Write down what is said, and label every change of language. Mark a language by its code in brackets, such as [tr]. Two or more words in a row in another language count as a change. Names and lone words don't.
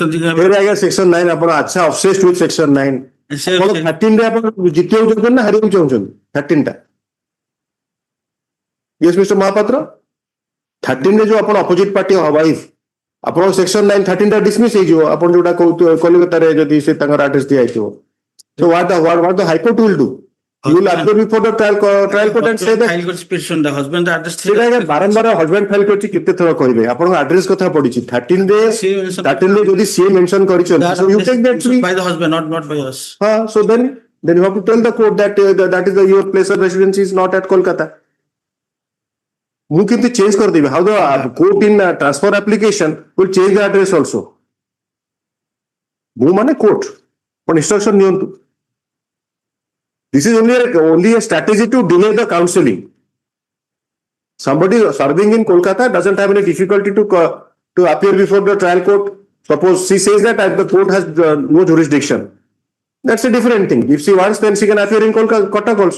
[or] ଆଜ୍ଞା ସେକ୍ସନ 9 ଆପଣ ଆଚ୍ଛା [en] obsessed with section 9. [or] ଆପଣ 13ରେ ଆପଣ ଜିତିବାକୁ ଚାହୁଁଛନ୍ତି ନା ହାରିବାକୁ ଚାହୁଁଛନ୍ତି? 13ଟା [en] yes Mister Mahapatra, [or] 13ରେ ଯୋଉ ଆପଣ [en] opposite party wife, [or] ଆପଣଙ୍କ ସେକ୍ସନ 9 13ଟା ଡିସମିସ୍ ହେଇଯିବ। ଆପଣ ଯୋଉଟା କହୁଥିବେ କଲିକତାରେ ଯଦି ସେ ତାଙ୍କର ଆଡ୍ରେସ ଦିଆଯାଇଥିବ। [en] So what the High Court will do? You will appear before the trial court and say that [or] ସେଇଟା ଆଜ୍ଞା ବାରମ୍ବାର ହଜବେଣ୍ଡ ଫାଇଲ କରିଛି, କେତେ ଥର କହିବେ? ଆପଣଙ୍କ ଆଡ୍ରେସ କଥା ପଡିଛି 13ରେ ଯଦି ସିଏ ମେନସନ କରିଛନ୍ତି, [en] so you take that to be by the husband, not by us. so then you have to tell the court that your place of residence is not at Kolkata. [or] ମୁଁ କିନ୍ତୁ ଚେଞ୍ଜ କରିଦେବି। [en] How the court in transfer application will change the address also. [or] ମୁଁ ମାନେ କୋର୍ଟ ଆପଣ ଇନଷ୍ଟ୍ରକ୍ସନ ନିଅନ୍ତୁ। [en] This is only a strategy to delay the counseling. Somebody serving in Kolkata doesn't have any difficulty to appear before the trial court. Suppose she says that the court has no jurisdiction. That's a different thing. If she wants, then she can appear in Kotak also.